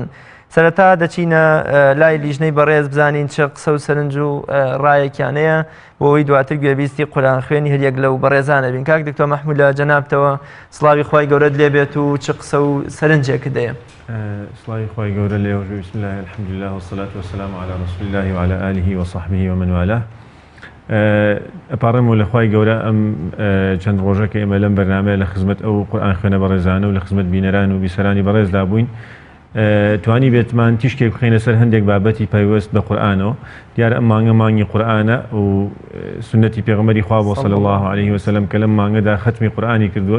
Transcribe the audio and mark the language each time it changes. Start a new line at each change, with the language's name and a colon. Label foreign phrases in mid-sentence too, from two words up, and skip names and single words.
Central Kurdish: سەرەتا دەچینە لای لیژنەی بەڕێز بزانین چه قسە و سەرنج و ڕایەکیانەیە بۆەوەی دواتر گوێبیستی قورئان خوێنی هەریەک لەو بەڕێزانە بین. کاک دکتۆر مەحموود لە جەنابتەوە سڵاوی خوای گەورەت لێبێت و چه قسە و سەرنجێکت هەیە؟ سڵاوی خوای گەورە لێ
Arabic: بسم الله الحمد لله والصلاة والسلام على رسول الله وعلى آله وصحبه ومن والاه.
Central Kurdish: ئەپارڕێمەوە لە خوای گەورە ئەم چەند ڕۆژەکە ئێمە لەم بەرنامەیە لە خزمەت ئەو قورئان خوێنە بەڕێزانە و لە خزمەت بینەران و بیسەرانی بەڕێزدا بووین. توانی بێتمان تیشکێک بخینە سەر هەندێک بابەتی پەیوەست بە قورئانەوە. دیارە ئەم مانگە مانگی قورئانە و سنەتی پێغەمبەری خوا بۆ
Arabic: صلی الله عليه وسلم
Central Kurdish: کە لەم مانگەدا ختمی قورئانی کردووە.